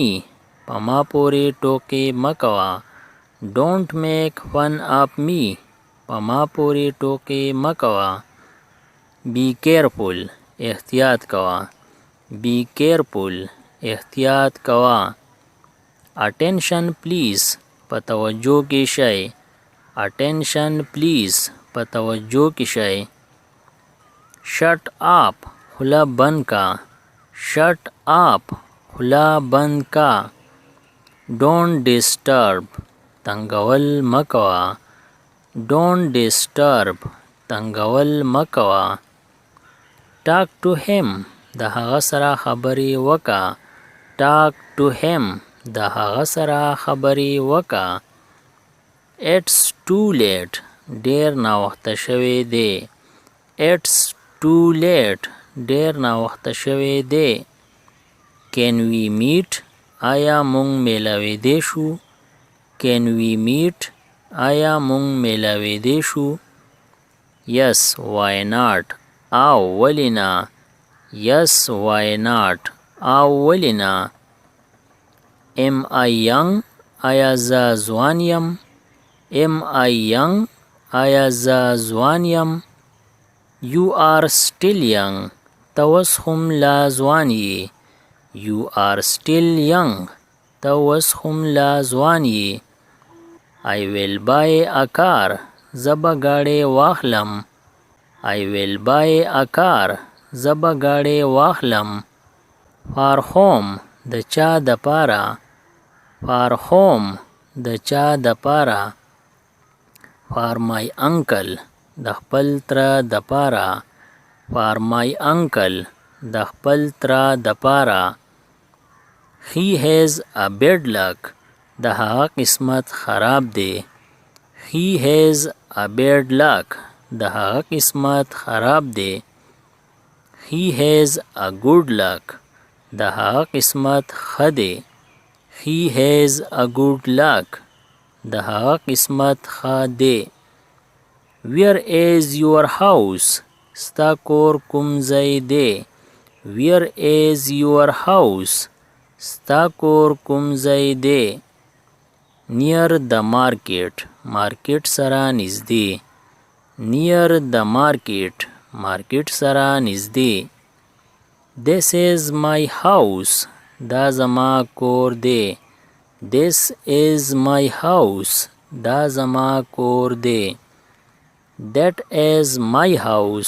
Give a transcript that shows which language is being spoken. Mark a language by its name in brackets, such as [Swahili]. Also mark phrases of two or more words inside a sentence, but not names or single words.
[Pashto] په ما پورې ټوکې مه کوه. [English] Don't make fun of me. [Pashto] په ما پورې ټوکې مه کوه. [English] Be careful. [Pashto] احتیاط کوه. [English] Be careful. [Pashto] احتیاط کوه. [English] Attention please. [Pashto] په توجه کې شئ. [English] Attention please. [Pashto] په توجه کې شئ. [English] Shut up. [Pashto] خوله بند کا. [English] Shut up. [Pashto] خوله بند کا. [English] Don't disturb. [Pashto] تنگول مه کوه. [English] Don't disturb. [Pashto] تنگول مه کوه. [English] Talk to him. [Pashto] د هغه سره خبرې وکړه. [English] Talk to him. [Pashto] د هغه سره خبرې وکړه. [English] It's too late. [Pashto] ډیر ناوخته شوی دی. [English] It's too late. [Pashto] ډیر ناوخته شوی دی. [English] Can we meet? [Pashto] آیا مونږ میلاویدی شو؟ [English] Can we meet? [Pashto] آیا مونږ میلاویدی شو؟ [English] Yes, why not? [Pashto] او ولی نه. [English] Yes, why not? [Pashto] او ولی نه. [English] Am I young? [Pashto] آیا زه ځوان یم؟ [English] Am I young? [Pashto] آیا زه ځوان یم؟ [English] You are still young. [Pashto] ته اوس هم لا ځوان یې. [English] You are still young. [Pashto] ته اوس هم لا ځوان یې. [English] I will buy a car. [Pashto] زه به ګاډی واخلم. [English] I will buy a car. [Pashto] زه به ګاډی واخلم. [English] For whom. [Pashto] د چا دپاره. [English] For whom. [Pashto] د چا دپاره. [English] For my uncle. [Pashto] د خپل تره دپاره. [English] For my uncle. [Pashto] د خپل تره دپاره. [English] He has a bad luck. [Pashto] د هغه قسمت خراب دی. [English] He has a bad luck. [Pashto] د هغه قسمت خراب دی. [English] He has a good luck. [Pashto] د هغه قسمت ښه دی. [English] He has a good luck. [Pashto] د هغه قسمت ښه دی. [English] Where is your house? [Pashto] ستا کور کوم ځای دی. [English] Where is your house? [Pashto] ستا کور کوم ځای دی. [English] Near the market. [Pashto] مارکیټ سره نږدې. [English] Near the market. [Pashto] مارکیټ سره نږدې. [English] This is my house. [Pashto] دا زما کور دی. [English] This is my house. [Pashto] دا زما کور دی. [English] That is my house.